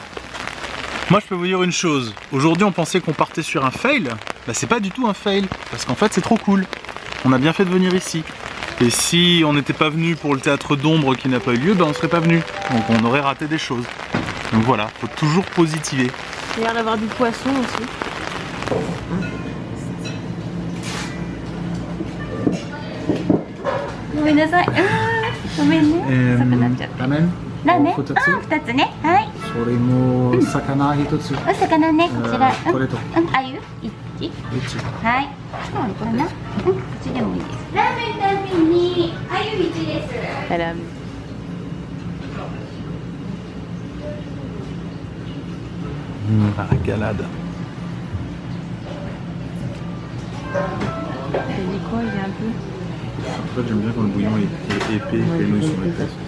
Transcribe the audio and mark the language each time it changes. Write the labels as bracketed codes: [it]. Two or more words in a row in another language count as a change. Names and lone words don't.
[fr] Moi je peux vous dire une chose, aujourd'hui on pensait qu'on partait sur un fail, bah c'est pas du tout un fail, parce qu'en fait c'est trop cool, on a bien fait de venir ici. Et si on n'était pas venu pour le théâtre d'ombre qui n'a pas eu lieu, bah on serait pas venu, donc on aurait raté des choses. Donc voilà, faut toujours positiver. Il y a l'air d'avoir du poisson aussi. Ramen? [ja] ラーメン、2つね。はい。それも魚1つ。お魚ね、こちら。これと。あゆ1。はい。これかな。こっちでもいいです。ラーメン単品にあゆ1です。 [fr] Elle a... La régalade. Elle dit quoi, il est un peu... En fait j'aime bien quand le bouillon est épais et que les nouilles sont épaisses aussi.